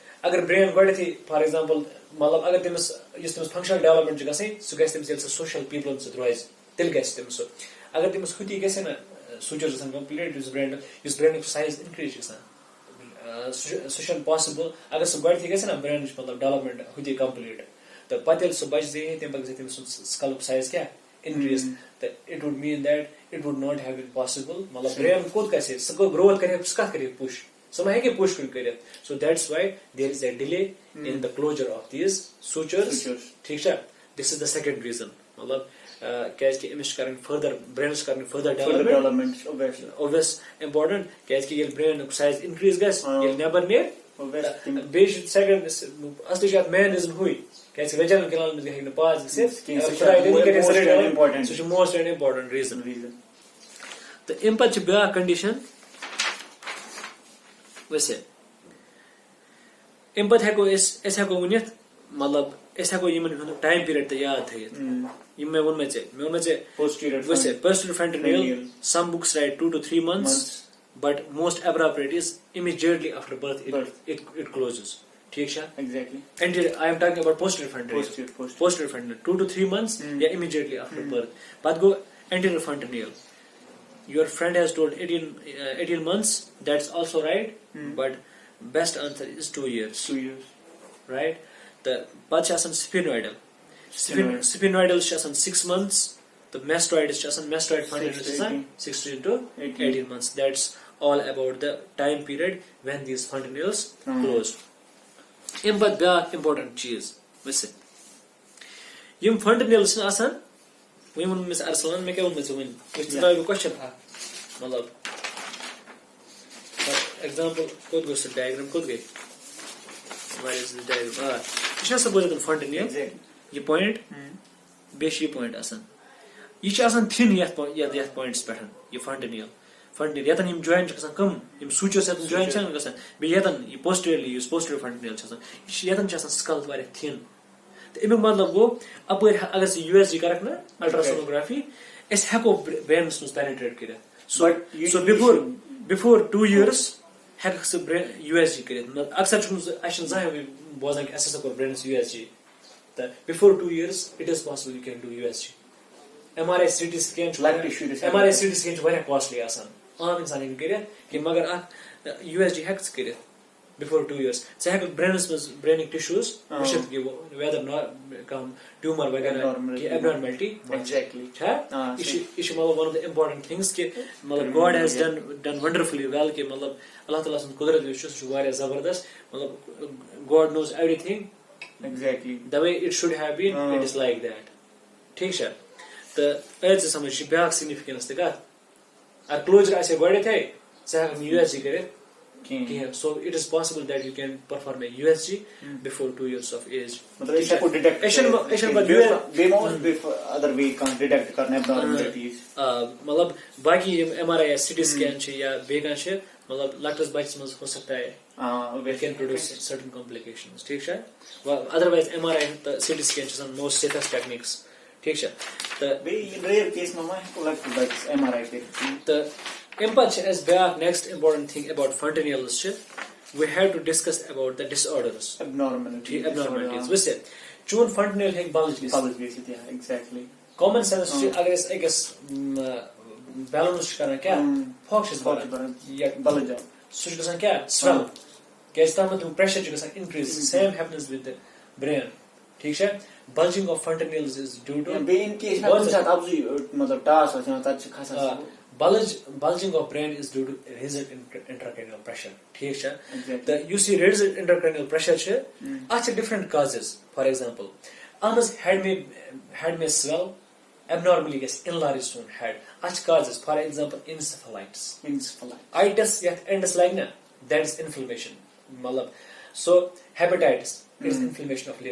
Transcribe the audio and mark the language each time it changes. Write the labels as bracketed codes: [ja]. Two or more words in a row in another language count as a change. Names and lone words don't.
[ks] اگر برین گۄڈٕنیتھٕے [en] for example [ks] مطلب اگر تٔمِس یُس تٔمِس [en] functional development [ks] چھِ گژھٕنۍ سُہ گژھِ تٔمِس ییٚلہِ سُہ سوشل پیپلن سۭتۍ روزِ تیٚلہِ گژھِ تٔمِس سُہ اگر تٔمِس ہُتی گژھِ نا سوٗچر گژھن کمپلیٖٹ یُس برینُک سایز اِنکریٖز چھُ گژھان سُہ چھُنہٕ پاسِبٕل اگر سُہ گۄڈٕنیتھٕے گژھِ نا برینٕچ مطلب ڈیولپمنٹ ہُتی کمپلیٖٹ تہٕ پتہٕ ییٚلہِ سُہ بچہِ زیٚہہِ تمہِ پتہٕ گژھِ تٔمِس سُنٛد سکلُک سایز کیاہ اِنکریٖز تہٕ [en] it would mean that it would not have been possible [ks] مطلب برین کوٚت گژھِ سُہ گروتھ کرِ سُہ کتھ کرِ پُش سُہ ما ہیٚکہِ پُش کُن کٔرِتھ سو [en] that's why there is a delay in the closure of these sutures [ks] ٹھیٖک چھا [en] this is the second reason [ks] مطلب کیازِ کہِ أمِس چھِ کرٕنۍ فٔردر برینس چھِ کرٕنۍ [en] further development obvious important [ks] کیازِ کہِ ییٚلہِ برینُک سایز اِنکریٖز گژھِ ییٚلہِ نیبر نیرِ بیٚیہِ چھُ سیکنڈ اصلی چھُ اتھ [en] main reason [ks] ہُے کیازِ کہِ ویجنل کینال منٛز ہیٚکہِ نہٕ پاس گٔژھِتھ سُہ چھُ [en] most and important reason [ks] تہٕ امہِ پتہٕ چھِ بیاکھ کنڈیشن ویسے امہِ پتہٕ ہیٚکو أسۍ ہیٚکو ؤنِتھ مطلب أسۍ ہیٚکو یِمن ہُنٛد ٹایم پیریڈ تہِ یاد تھٲیِتھ یِم مےٚ ووٚن ژےٚ [en] posterior fontanelle some books write 2 to 3 months but most appropriate is immediately after birth it closes [ks] ٹھیٖک چھا [en] anterior I am talking about posterior fontanelle 2 to 3 months یا immediately after birth پتہٕ گوٚو anterior fontanelle your friend has told 18 months that's also right but best answer is 2 years right the [ks] پتہٕ چھِ آسان sphenoidal چھِ آسان 6 months the mastoid چھِ آسان [en] mastoid fontanelle [ks] چھِ آسان 16 to 18 months [en] that's all about the time period when these fontanelles close [ks] امہِ پتہٕ بیاکھ important چیٖز وٕچھِ یِم fontanelles چھِ آسان وۄنۍ ووٚن مےٚ ارسلان مےٚ کیاہ ووٚن ژےٚ وۄنۍ ژٕ ترٛاوِ بہٕ کوسچن اکھ مطلب ایگزامپل کوٚت گوٚو سُہ ڈایگرام کوٚت گٔے ڈایگرام یہِ چھُنہ سپوز fontanelle یہِ پویِنٹ بیٚیہِ چھُ یہِ پویِنٹ آسان یہِ چھُ آسان تھِن یتھ پویِنٹس پٮ۪ٹھ یہِ fontanelle یتن یِم جویِن چھِ گژھان کٕم یِم سوٗچٲرٕس یتن جویِن چھِ گژھان بیٚیہِ یتن یہِ posteriorly یُس [en] posterior fontanelle [ks] چھِ آسان یہِ چھِ یتن چھِ آسان سکل واریاہ تھِن تہٕ امیُک مطلب گوٚو اپٲرۍ اگر ژٕ USG کرکھ نا الٹراسونوگرافی أسۍ ہیٚکو برینس منٛز پینیٹریٹ کٔرِتھ سو بِفور 2 years ہیٚککھ ژٕ USG کٔرِتھ اکثر چھُنہٕ اَسہِ چھُنہٕ زانٛہہ بوزان کہِ اَسہِ ہسا کوٚر برینس USG تہٕ بِفور 2 years [en] it is possible you can do USG MRI CT scan [ks] چھُ واریاہ کاسٹلی آسان عام اِنسان ہیٚکہِ کٔرِتھ کہِ مگر اکھ USG ہیٚکہِ ژٕ کٔرِتھ بِفور 2 years ژٕ ہیٚککھ برینس منٛز برینٕکۍ ٹِشوٗز وٕچھِتھ کہِ ویدر کانٛہہ ٹیوٗمر وغیرہ کینٛہہ ایبنارملٹی چھا یہِ چھُ مطلب [en] one of the important things [ks] کہِ مطلب [en] God has done wonderfully well [ks] کہِ مطلب اللہ تعالیٰ سُنٛد قُدرت یُس چھُ سُہ چھُ واریاہ زبردست مطلب [en] God knows every thing the way it should have been it is like that [ks] ٹھیٖک چھا تہٕ ژٕ سمجھ یہِ چھِ بیاکھ سِگنِفِکینس تہِ کتھ اگر کلوجر آسہِ گۄڈٕنیتھٕے ژٕ ہیٚککھ نہٕ USG کٔرِتھ کِہیٖنۍ [en] so it is possible that you can perform a USG before 2 years of age [ks] مطلب باقی یِم MRI یا CT scan چھِ یا بیٚیہِ کانٛہہ چھِ مطلب لۄکٹِس بچس منٛز [ur] ہو سکتا ہے [en] it can produce certain complications [ks] ٹھیٖک چھا otherwise MRI تہٕ [en] CT scan [ks] چھِ آسان [en] most safest techniques [ks] ٹھیٖک چھا تہٕ امہِ پتہٕ چھِ اَسہِ بیاکھ [en] next important thing about fontanelles [ks] چھِ [en] we have to discuss about the disorders abnormalities [ks] وٕچھ چون fontanelle ہیٚکہِ بلج گٔژھِتھ [en] common sense [ks] چھِ اگر أسۍ أکِس بیلونس چھِ کران کیاہ پھۄکھ چھِس بلج سُہ چھُ گژھان کیاہ سویل کیازِ تتھ منٛز تمیُک پریشر چھُ گژھان انکریٖز [en] same happens with brain [ks] ٹھیٖک چھا [en] bulging of fontanelles is due to bulging of brain is due to raised intracranial pressure [ks] ٹھیٖک چھا تہٕ یُس یہِ [en] raised intracranial pressure [ks] چھِ اتھ چھِ [en] different causes for example [ks] اتھ منٛز [en] head may swell abnormally گژھِ enlarge سون head [ks] اتھ چھِ [en] causes for example encephalitis یتھ endس [ks] لگہِ نا [en] that is inflammation مطلب so hepatitis it is inflammation of